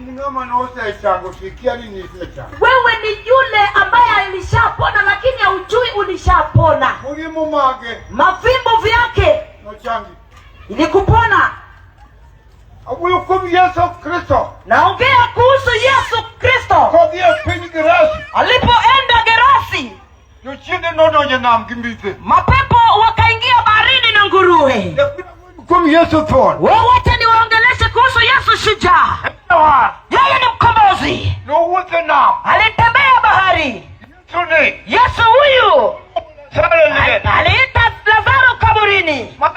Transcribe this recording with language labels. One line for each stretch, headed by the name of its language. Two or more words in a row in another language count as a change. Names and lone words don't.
Swahili: Wewe ni yule ambaye alishapona lakini haujui ulishapona. Mavimbo vyake ilikupona.
Luo (Kenya and Tanzania): Awuyo kum Yesu Kristo.
Swahili: Naongea kuhusu Yesu Kristo.
Luo (Kenya and Tanzania): Kodhia piny Gerasi.
Swahili: Alipoenda Gerasi,
Luo (Kenya and Tanzania): Jochiende nodonjo nam gi mbithe.
Swahili: mapepo wakaingia baharini na nguruwe.
Luo (Kenya and Tanzania): Kum Yesu thon.
Swahili: Wacha niwaongeleshe kuhusu Yesu shujaa. Yeye ni mkombozi.
Luo (Kenya and Tanzania): Nowuotho nam.
Swahili: Alitembea bahari. Yesu huyu aliita Lazaro kaburini.